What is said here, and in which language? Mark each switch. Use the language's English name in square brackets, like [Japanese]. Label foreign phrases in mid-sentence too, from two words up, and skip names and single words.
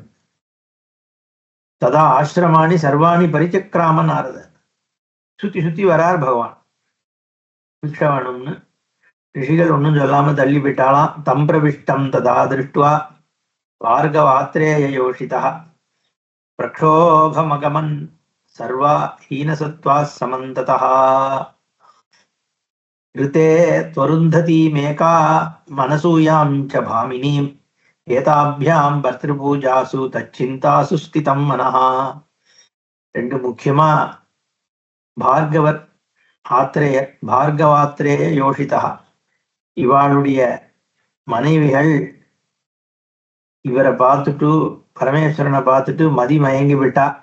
[Sanskrit] तदा आश्रमाणि सर्वाणि परिचक्राम नारद, [Tamil] சுத்தி சுத்தி வரார் பகவான் பிக்ஷை வேணும்னு. [Sanskrit] ரிஷிகள் ஒன்னும் சொல்லாம தள்ளி போயிட்டாலாம். तं प्रविष्टं तदा दृष्ट्वा भार्गवात्रेय योषितः प्रक्षोभमगमन् सर्वा हीनसत्त्वा समन्ततः. ரிதே त्वरुन्धतीमेका मनसूयां च भामिनीम् एताभ्यां भर्तृपूजासु तच्चिन्तासु स्थितं मनः. [Tamil] ரெண்டு முக்கியமா பார்கவர் ஆத்ரேயர், [Sanskrit] भार्गवात्रेय योषितः, [Tamil] இவாளுடைய மனைவிகள் இவரை பார்த்துட்டு பரமேஸ்வரனை பார்த்துட்டு மதி மயங்கி விட்டா.